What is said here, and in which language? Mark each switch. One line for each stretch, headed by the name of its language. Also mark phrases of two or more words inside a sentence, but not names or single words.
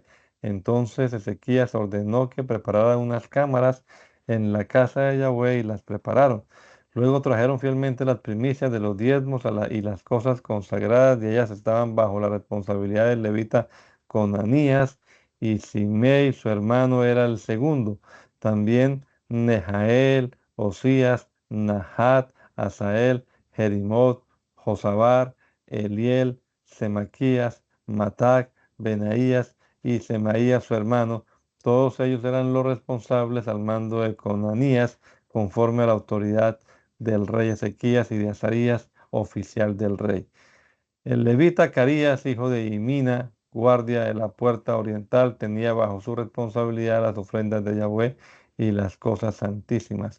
Spanish: Entonces Ezequías ordenó que prepararan unas cámaras en la casa de Yahweh, y las prepararon. Luego trajeron fielmente las primicias de los diezmos y las cosas consagradas, y ellas estaban bajo la responsabilidad del levita Conanías, y Simei, su hermano, era el segundo. También Nejael, Osías, Nahat, Asael, Jerimot, Josabar, Eliel, Semaquías, Matac, Benaías y Semaías su hermano. Todos ellos eran los responsables al mando de Conanías, conforme a la autoridad del rey Ezequías y de Azarías, oficial del rey. El levita Carías, hijo de Imina, guardia de la puerta oriental, tenía bajo su responsabilidad las ofrendas de Yahweh y las cosas santísimas.